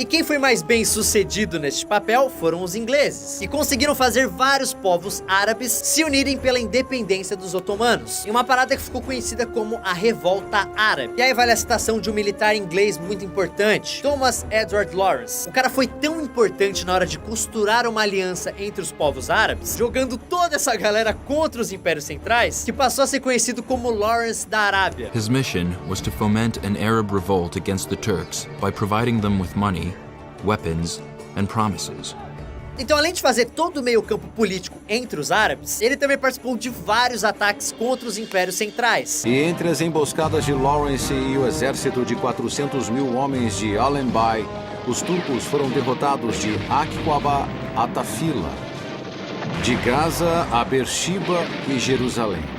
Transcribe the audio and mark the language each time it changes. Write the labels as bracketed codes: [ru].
[pt] E quem foi mais bem sucedido neste papel foram os ingleses, que conseguiram fazer vários povos árabes se unirem pela independência dos otomanos, em uma parada que ficou conhecida como a Revolta Árabe. E aí vale a citação de um militar inglês muito importante, Thomas Edward Lawrence. O cara foi tão importante na hora de costurar uma aliança entre os povos árabes, jogando toda essa galera contra os impérios centrais, que passou a ser conhecido como Lawrence da Arábia. [en] His mission was to foment an Arab revolt against the Turks by providing them with money, weapons, and promises. [pt] Então, além de fazer todo o meio-campo político entre os árabes, ele também participou de vários ataques contra os impérios centrais. E entre as emboscadas de Lawrence e o exército de 400 mil homens de Allenby, os turcos foram derrotados de Aqaba a Tafila, de Gaza a Beersheba e Jerusalém.